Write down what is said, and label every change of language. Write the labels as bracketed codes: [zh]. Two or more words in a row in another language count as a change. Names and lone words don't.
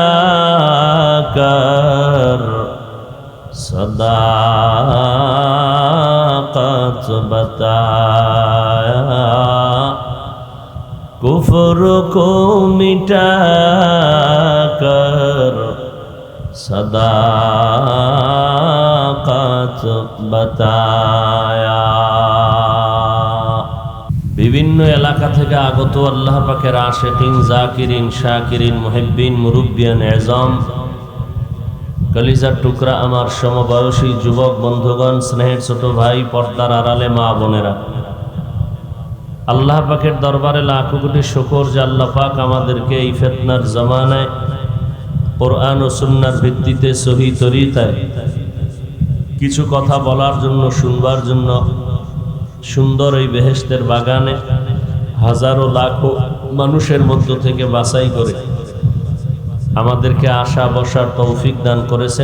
[ur] کر صداقت بتایا کفر کو مٹا کر صداقت بتایا বিভিন্ন [bn] এলাকা থেকে আগত আল্লাহ পাকের আশিকিন জাকিরিন শাকিরিন মুহিব্বিন মুরব্বিয়ান এজম কলিজার টুকরা আমার সমবয়সী যুবক বন্ধুগণ স্নেহের ছোট ভাই পর্দার আড়ালে মা বোনেরা আল্লাহ পাকের দরবারে লাখো কোটি শুকর যে আল্লাহ পাক আমাদেরকে এই ফিতনার জামানায় কোরআন ও সুন্নাহর ভিত্তিতে সহি তরিকায় কিছু কথা বলার জন্য, শুনবার জন্য সুন্দর এই বেহেশতের বাগানে হাজারো লাখো মানুষের মধ্য থেকে বাছাই করে আমাদেরকে আসা বসার তৌফিক দান করেছেন।